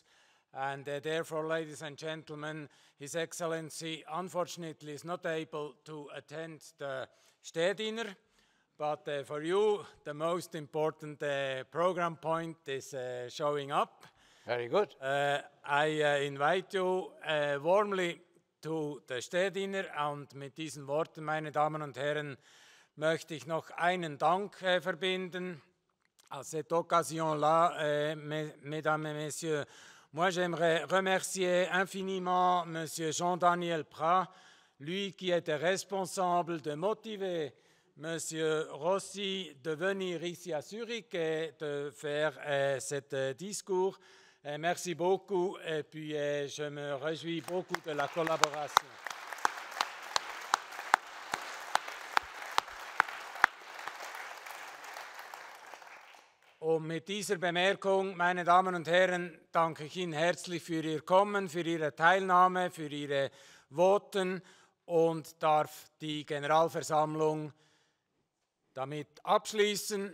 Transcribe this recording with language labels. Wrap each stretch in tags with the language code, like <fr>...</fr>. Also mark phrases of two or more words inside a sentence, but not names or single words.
<en>And therefore, ladies and gentlemen, His Excellency unfortunately is not able to attend the Städtdiener. But for you, the most important program point is showing up. Very good. I invite you warmly to the Städtdiener.</en> <de>Und mit diesen Worten, meine Damen und Herren, möchte ich noch einen Dank verbinden.</de> <fr>À cette occasion-là, mesdames et messieurs, moi j'aimerais remercier infiniment Monsieur Jean-Daniel Prat, lui qui était responsable de motiver Monsieur Grossi de venir ici à Zurich et de faire cet discours. Merci beaucoup et puis je me réjouis beaucoup de la collaboration.</fr> <de>Und mit dieser Bemerkung, meine Damen und Herren, danke ich Ihnen herzlich für Ihr Kommen, für Ihre Teilnahme, für Ihre Voten und darf die Generalversammlung damit abschließen.</de>